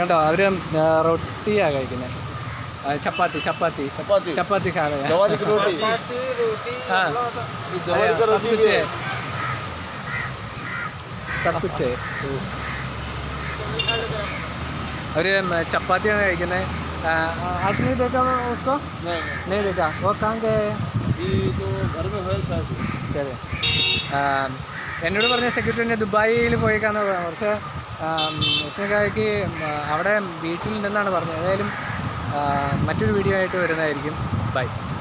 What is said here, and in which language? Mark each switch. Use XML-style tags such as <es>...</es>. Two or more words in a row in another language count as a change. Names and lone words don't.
<ml>കണ്ടോ, അവർ റൊട്ടിയാണ് കഴിക്കുന്നത്.</ml> <hi>चपाती चपाती चपाती खा रहे</hi> <ml>അവർ ചപ്പാത്തിയാണ് കഴിക്കുന്നത്.</ml> <hi>आपने देखा उसको? नहीं देखा. वो कहाँ गए?</hi> <ml>എന്നോട് പറഞ്ഞ സെക്യൂരിറ്റി ദുബായിൽ പോയേക്കാന്ന് പറഞ്ഞു. പക്ഷേ ഉസ്നക്കായ്ക്ക് അവിടെ വീട്ടിലുണ്ടെന്നാണ് പറഞ്ഞത്. ഏതായാലും മറ്റൊരു വീഡിയോ ആയിട്ട് വരുന്നതായിരിക്കും. ബൈ.</ml>